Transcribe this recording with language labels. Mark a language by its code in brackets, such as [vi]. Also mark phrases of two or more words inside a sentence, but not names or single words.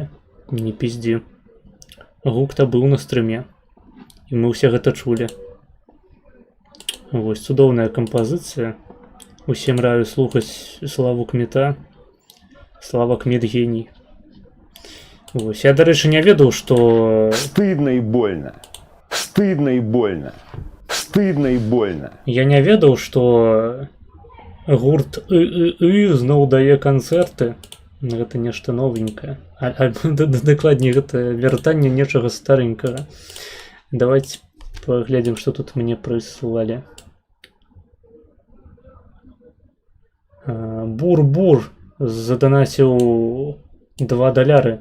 [be] Не пиздзі. Гук-то быў на стрыме. І мы ўсе гэта чулі. Вось, цудоўная кампазіцыя. Усім раю слухаць Славу Кміта. Слава Кміт геній. Вось, я, дарэчы, не ведаў, што... [ru] Стыдно и больно. Стыдно и больно. Стыдно и больно. [be] Я не ведаў, што гурт зноў дае канцэрты. Гэта нешта новенькае. Дакладней, гэта вяртанне нечага старенькага. Давайте паглядзім, што тут мне прыслалі. Бур-бур заданаціў $2.